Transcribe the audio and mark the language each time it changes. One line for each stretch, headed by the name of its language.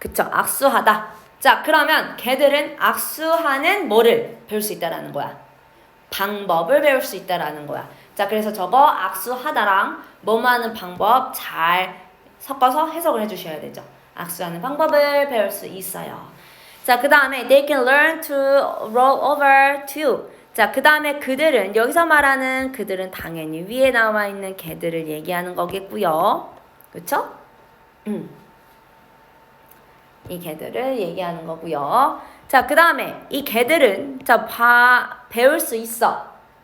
Korean: 악수하다. 자, 그러면 걔들은 악수하는 뭐를 배울 수 있다라는 거야? 방법을 배울 수 있다라는 거야. 자, 그래서 저거 악수하다랑 뭐뭐 하는 방법 잘 섞어서 해석을 해주셔야 되죠. 악수하는 방법을 배울 수 있어요. 자, 그 다음에
English: they can learn to roll over too.
Korean: 자, 그 다음에 그들은 여기서 말하는 그들은 당연히 위에 나와 있는 개들을 얘기하는 거겠고요. 그쵸? 이 개들을 얘기하는 거고요. 자, 그 다음에 이 개들은 배울 수 있어.